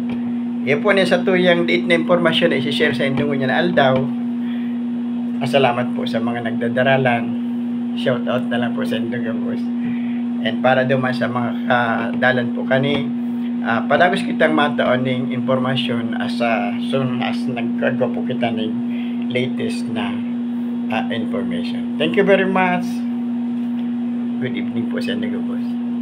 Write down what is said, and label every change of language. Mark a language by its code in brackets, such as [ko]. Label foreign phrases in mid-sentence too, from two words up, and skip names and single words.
[bik] Iyan po niya sa tuyang diit na impormasyon na isi-share sa inyong niya na aldaw. Salamat po sa mga nagdadaralan. [en] Shout out [bik] na lang po sa inyong boss. And para duman sa mga dalan po kani, padagos kitang mataon ng informasyon [en] as soon as [bik] nagkagawa po kita ng latest na information. [en] Thank you very much. Good evening [bik] po sa inyong boss.